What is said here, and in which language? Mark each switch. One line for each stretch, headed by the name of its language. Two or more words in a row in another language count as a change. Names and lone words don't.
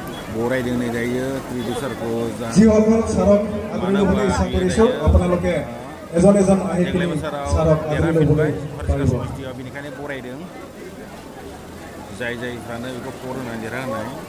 Bodo: बरायदों नै दायो त्रिदिसारखौ
Assamese: যিসকল স্মাৰক আদৰি ল'বলৈ ইচ্ছা কৰিছোঁ আপোনালোকে এজন এজন আহি
Bodo: देग्लाय
Assamese: পিনি
Bodo: बोसोराव
Assamese: স্মাৰক আদৰি ল'বলৈ
Bodo: देरहाफिनबाय
Assamese: পাৰিব
Bodo: समष्टियाव बेनिखायनो बरायदों जाय जायफ्रानो बेखौ भट होनानै देरहाहोनाय